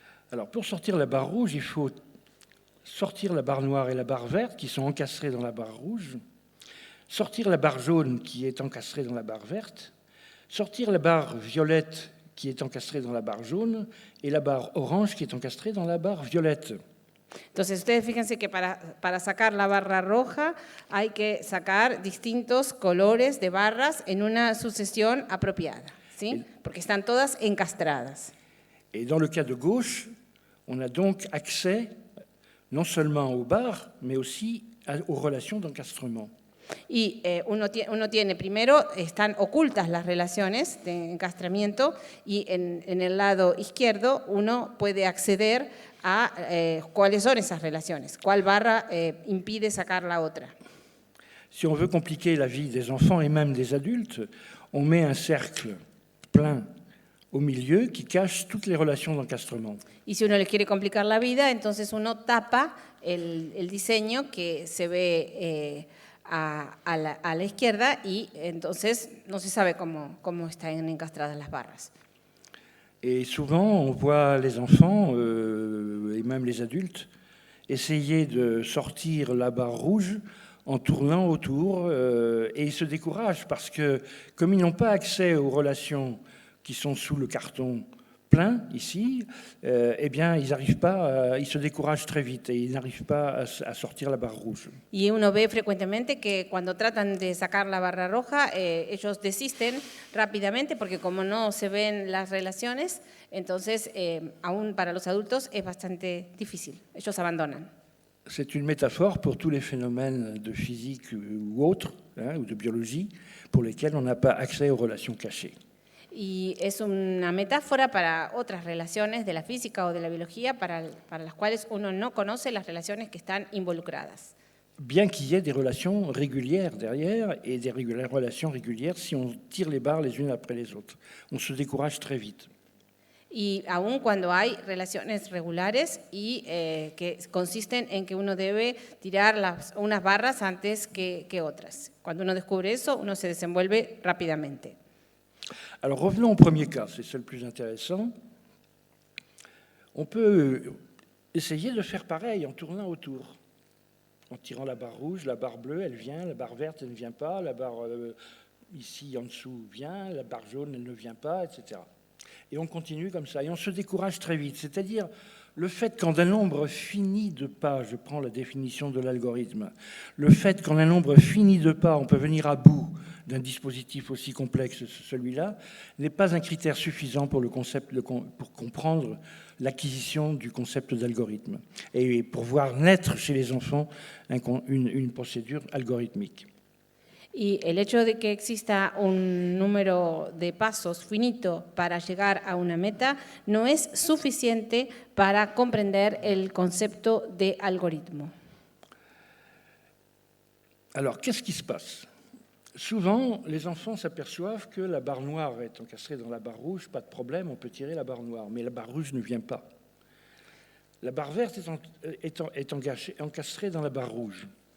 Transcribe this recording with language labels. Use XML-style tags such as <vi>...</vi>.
<fr>Alors, pour sortir la barre rouge, il faut sortir la barre noire et la barre verte qui sont encastrées dans la barre rouge, sortir la barre jaune qui est encastrée dans la barre verte, sortir la barre violette qui est encastrée dans la barre jaune et la barre orange qui est encastrée dans la barre violette.</fr> <es>Entonces, ustedes fíjense que para sacar la barra roja hay que sacar distintos colores de barras en una sucesión apropiada, ¿sí? Porque están todas encastradas.</es> <fr>Et dans le cas de gauche, on a donc accès non seulement aux barres, mais aussi aux relations d'encastrement.</fr> <es>Y uno tiene, primero, están ocultas las relaciones de encastramiento y en el lado izquierdo uno puede acceder a cuáles son esas relaciones, cuál barra impide sacar la otra.</es> <fr>Si on veut compliquer la vie des enfants et même des adultes, on met un cercle plein au milieu qui cache toutes les relations d'encastrement.</fr> <es>Y si uno le quiere complicar la vida, entonces uno tapa el diseño que se ve a la izquierda y entonces no se sabe cómo están encastradas las barras.</es> <fr>Et souvent, on voit les enfants, et même les adultes, essayer de sortir la barre rouge en tournant autour, et ils se découragent parce que, comme ils n'ont pas accès aux relations qui sont sous le carton plein, ici, eh bien, ils n'arrivent pas, ils se découragent très vite et ils n'arrivent pas à sortir la barre rouge.</fr> <es>Y uno ve frecuentemente que cuando tratan de sacar la barra roja, ellos desisten rápidamente porque como no se ven las relaciones, entonces aún para los adultos es bastante difícil, ellos abandonan.</es> <fr>C'est une métaphore pour tous les phénomènes de physique ou autres, ou de biologie, pour lesquels on n'a pas accès aux relations cachées.</fr> <es>Y es una metáfora para otras relaciones de la física o de la biología para las cuales uno no conoce las relaciones que están involucradas.</es> <fr>Bien qu'il y ait des relations régulières derrière et des relations régulières si on tire les barres les unes après les autres. On se décourage très vite.</fr> <es>Y aún cuando hay relaciones regulares y que consisten en que uno debe tirar unas barras antes que otras. Cuando uno descubre eso, uno se desenvuelve rápidamente.</es> <fr>Alors revenons au premier cas, c'est le plus intéressant. On peut essayer de faire pareil en tournant autour. En tirant la barre rouge, la barre bleue, elle vient, la barre verte, elle ne vient pas, la barre ici en dessous vient, la barre jaune, elle ne vient pas, etc. Et on continue comme ça, et on se décourage très vite. C'est-à-dire le fait qu'en un nombre fini de pas, je prends la définition de l'algorithme, le fait qu'en un nombre fini de pas, on peut venir à bout d'un dispositif aussi complexe que celui-là, n'est pas un critère suffisant pour comprendre l'acquisition du concept d'algorithme et pour voir naître chez les enfants une procédure algorithmique.</fr> <es>Y el hecho de que exista un número de pasos finito para llegar a una meta no es suficiente para comprender el concepto de algoritmo.</es> <fr>Alors, qu'est-ce qui se passe ? Souvent, les enfants s'aperçoivent que la barre noire est encastrée dans la barre rouge, pas de problème, on peut tirer la barre noire, mais la barre rouge ne vient pas. La barre verte est encastrée dans la barre rouge.</fr>